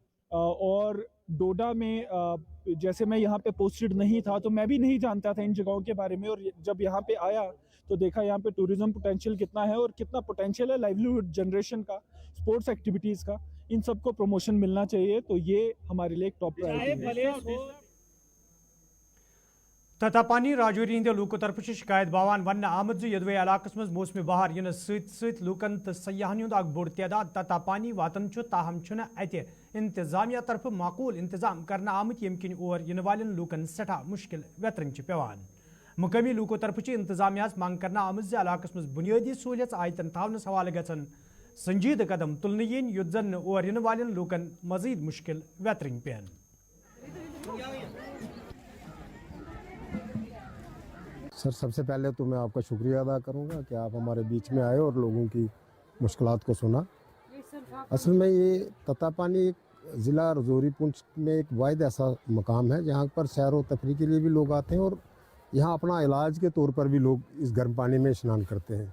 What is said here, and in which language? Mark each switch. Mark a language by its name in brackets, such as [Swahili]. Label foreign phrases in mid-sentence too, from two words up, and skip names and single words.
[Hindi] और डोडा में जैसे मैं यहाँ पे पोस्टेड नहीं था तो मैं भी नहीं जानता था इन जगहों के बारे में, और जब यहाँ पे आया तो देखा यहाँ पे [English] tourism potential [Hindi] कितना है और कितना पोटेंशियल है [English] livelihood generation [Hindi] का, [English] sports activities [Hindi] का। इन सबको प्रमोशन मिलना चाहिए, तो ये हमारे लिए एक [English] top priority [Hindi] है। [Kashmiri] ततापानी राजौरी हंदो लूकों तरफ शिकायत बावान वन आमद यदवे इलाकस मज मौसम बहार इन सत लूकन तो सयाहन हूं बोड़ तादाद ततापानी वातन ताहम अत इंतजामिया तरफ माकूल इंतजाम करना आमत यम किन और इन वालन लूकन सठा मुश्किल वेतरन पेवान। मुकामी लूकों तरफ इंतजामिया मांग करना आमद इलाकस मज बुनियादी सहूलियत आयतन थावनस हवाले गन संजीद कदम तुलन yin युद्ध जन और इन वालन लूकन मजीद मुश्किल वेतरन पेन। [Hindi] सर, सबसे पहले तो मैं आपका शुक्रिया अदा करूंगा कि आप हमारे बीच में आए और लोगों की मुश्किलात को सुना। असल में ये ततापानी एक ज़िला राजौरी पुंछ में एक वाहिद ऐसा मकाम है जहाँ पर सैर व तफरी के लिए भी लोग आते हैं और यहाँ अपना इलाज के तौर पर भी लोग इस गर्म पानी में स्नान करते हैं।